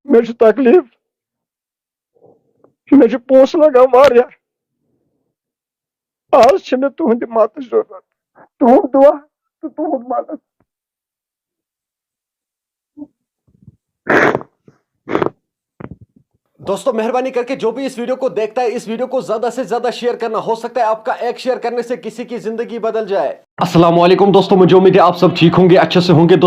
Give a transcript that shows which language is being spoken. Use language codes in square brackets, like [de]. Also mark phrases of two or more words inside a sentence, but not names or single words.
[ks] مے چھ تکلیف مے چھ پونس لگان واریاہ آز چھ مے تہنٛدِ مدتٕچ ضروٗرت تہنٛد دعا تہٕ تہنٛد مدد [ur] دوستو مہربانی کر کے جو بھی اس ویڈیو کو دیکھتا ہے اس ویڈیو کو زیادہ سے زیادہ شیئر کرنا، ہو سکتا ہے آپ کا ایک شیئر کرنے سے کسی کی زندگی بدل جائے۔ السلام علیکم دوستو، مجھے امید ہے آپ سب ٹھیک ہوں گے، اچھے سے ہوں گے۔